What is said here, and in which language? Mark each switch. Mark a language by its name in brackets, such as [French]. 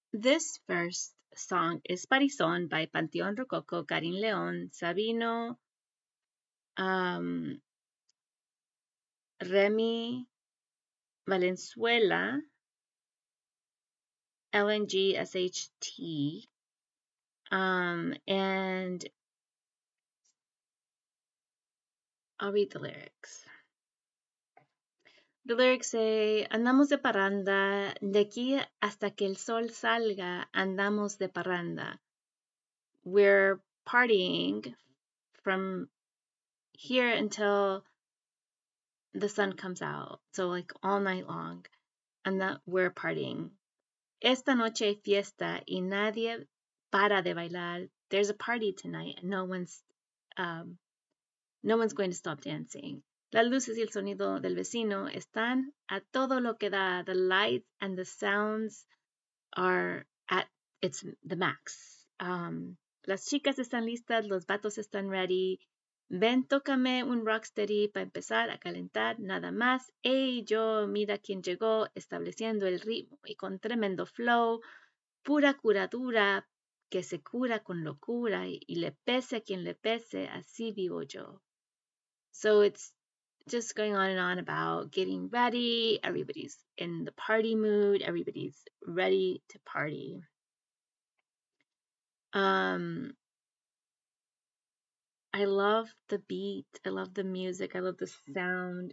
[English] This first song is Parison by Panteon, Rococo, Carin León, Sabino, um, Remmy, Valenzuela, LNGSHT, and I'll read the lyrics. The lyrics say, [Spanish] andamos de parranda, de aquí hasta que el sol salga, andamos de parranda. [English] We're partying from here until the sun comes out. So like all night long. And that we're partying. [Spanish] Esta noche hay fiesta y nadie para de bailar. [English] There's a party tonight and um, no one's going to stop dancing. [Spanish] Las luces y el sonido del vecino están a todo lo que da. [English] The lights and the sounds are at its the max. [Spanish] Las chicas están listas, los vatos están ready. Ven, tócame un rocksteady para empezar a calentar, nada más. Ey, yo, mira quién llegó, estableciendo el ritmo y con tremendo flow. Pura curadura que se cura con locura y le pese a quien le pese, así vivo yo. [English] So it's just going on and on about getting ready. Everybody's in the party mood. Everybody's ready to party. I love the beat. I love the music. I love the sound.